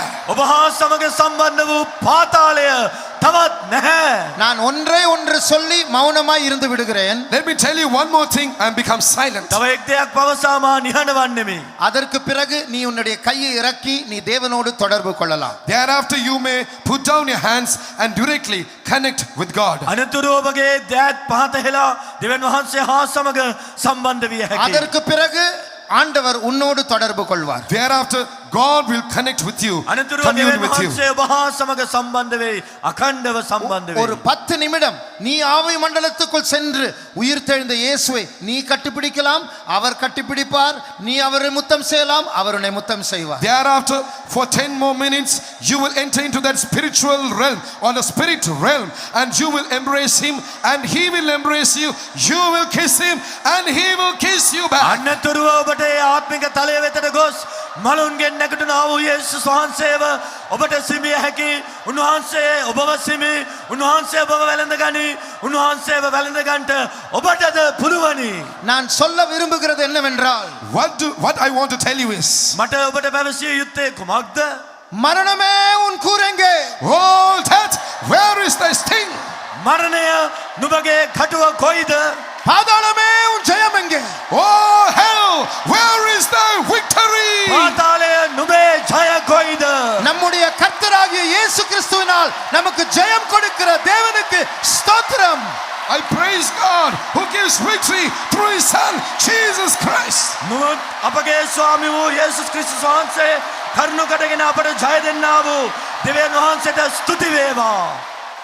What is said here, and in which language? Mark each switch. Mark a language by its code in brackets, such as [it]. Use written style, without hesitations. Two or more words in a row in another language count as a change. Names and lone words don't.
[si] ඔබ හා සමග සම්බන්ධ වූ පාතාලය තවත් නැහැ. [ta] நான் ஒன்றே ஒன்று சொல்லி மௌனமாய் இருந்து விடுகிறேன். [en] Let me tell you one more thing and become silent. [si] තව එක් දෙයක් පවසා මා නිහඬ වන්නෙමි. [ta] அதற்கு பிறகு நீ உன்னுடைய கையை இறக்கி நீ தேவனோடு தொடர்பு கொள்ளலாம். [en] Thereafter you may put down your hands and directly connect with God. [si] අනතුරු ඔබගේ දෑත් පහත හෙලා දෙවියන් වහන්සේ හා සමග සම්බන්ධ විය හැකියි. [ta] அதற்கு பிறகு ஆண்டவர் உன்னோடு தொடர்பு கொள்வார். [en] Thereafter God will connect with you, [si] අනතුරු [en] commune [si] දෙවියන් [en] with you. [si] වහන්සේ ඔබ හා සමග සම්බන්ධ වෙයි. අඛණ්ඩව සම්බන්ධ [ta] ஒரு [si] වෙයි. [ta] 10 நிமிடம் நீ ஆவி மண்டலத்துக்குள் சென்று உயிர்த்தெழுந்த இயேசுவை நீ கட்டிப்பிடிக்கலாம், அவர் கட்டிப்பிடிப்பார். நீ அவரை முத்தம் செய்யலாம், அவர் உன்னை முத்தம் செய்வார். [en] Thereafter, for 10 more minutes, you will enter into that spiritual realm or the spirit realm, and you will embrace him, and he will embrace you. You will kiss him, and he will kiss you back. [si] අනතුරුව ඔබට ඒ ආත්මික තලය වෙතට ගොස් මලුන්ගෙන් නැගිටිනා වූ යේසුස් වහන්සේව ඔබට සිමිය හැකි. උන්වහන්සේ ඔබව සිමි. උන්වහන්සේ ඔබව වැළඳ ගනි. උන්වහන්සේව වැළඳ ගන්නට ඔබටද පුළුවනි. [ta] நான் சொல்ல விரும்புகிறது என்னவென்றால் [en] What I want to tell you is, [si] මට ඔබට පැවසිය යුත්තේ කුමක්ද? [ta] மரணமே உன் கூரெங்கே? [en] oh death, where is thy sting? [si] මරණය නුඹගේ කටුව කොයිද? [ta] பாதாளமே உன் ஜெயம் எங்கே? [en] Oh hell, where is thy victory? [si] පාතාලය නුඹේ ජය කොයිද? [ta] நம்முடைய கர்த்தராகிய இயேசு கிறிஸ்துவினால் நமக்கு ஜெயம் கொடுக்கிற தேவனுக்கு ஸ்தோத்திரம். [en] I praise God who gives victory through his son Jesus Christ. [si] මුත් අපගේ ස්වාමී වූ යේසුස් ක්‍රිස්තුස් වහන්සේ කරුණු කටගෙන අපට ජය දෙන්නා වූ දෙවියන් වහන්සේට ස්තුති වේවා.